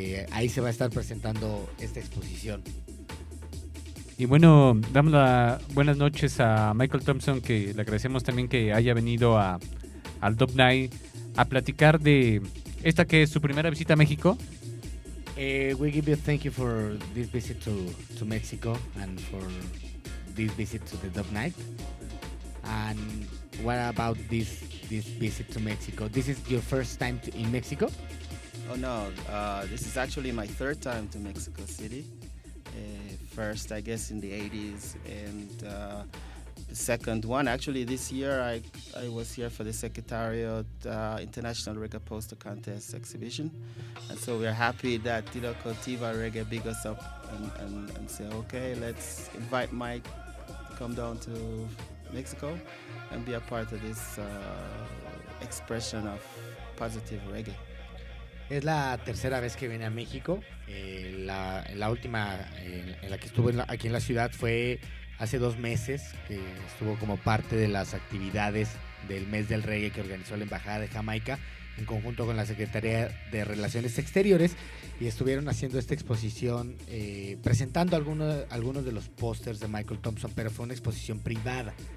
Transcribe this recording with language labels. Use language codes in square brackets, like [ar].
[es] Ahí se va a estar presentando esta exposición. Y bueno, damos las buenas noches a Michael Thompson, que le agradecemos también que haya venido al Dub Night a platicar de esta que es su primera visita a México. [en] We give you thank you for this visit to Mexico and for this visit to the Dub Night. And what about this visit to Mexico? This is your first time in Mexico? Oh no, this is actually my third time to Mexico City. First, I guess, in the 80s, and the second one. Actually, this year I was here for the Secretariat International Reggae Poster Contest exhibition, and so we are happy that, you know, Cultiva Reggae big us up and say, okay, let's invite Mike to come down to Mexico and be a part of this expression of positive reggae. [es] Es la tercera vez que viene a México. La última en la que estuvo aquí en la ciudad fue hace 2 meses, que estuvo como parte de las actividades del mes del reggae que organizó la Embajada de Jamaica en conjunto con la Secretaría de Relaciones Exteriores, y estuvieron haciendo esta exposición, presentando algunos de los pósters de Michael Thompson, pero fue una exposición privada.